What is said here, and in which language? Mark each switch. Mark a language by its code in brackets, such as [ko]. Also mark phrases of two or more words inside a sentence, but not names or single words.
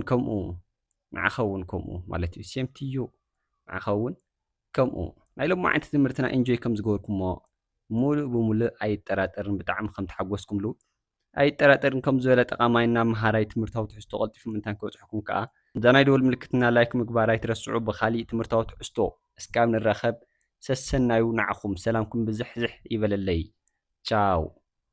[ti] ከምኡ ንዓኻ እውን ከምኡ ማለት እዩ [en] same to you [ti] ንዓኻ እውን ከምኡ ናይ ሎሚ ዓይነት ትምህርትና ኢንጆይ ከም ዝገበርኩሞ ሙሉእ ብሙሉእ ኣይጠራጠርን ብጣዕሚ ከም ተሓጎስኩምሉ ኣይጠራጠርን ከም ዝበለ ጠቓማይና መሃራይ ትምህርታዊ ትሕዝቶ ቀልጢፉ ምንታን ከብፅሐኩም ከዓ እዛ ናይ ደወል ምልክትና ላይክ ምግባር ኣይትረስዑ ብካሊእ ትምህርታዊ ትሕዝቶ እስካብ ንራኸብ ሰሰናዩ ንዓኹም ሰላምኩም ብዝሕዝሕ ይበለለይ ቻው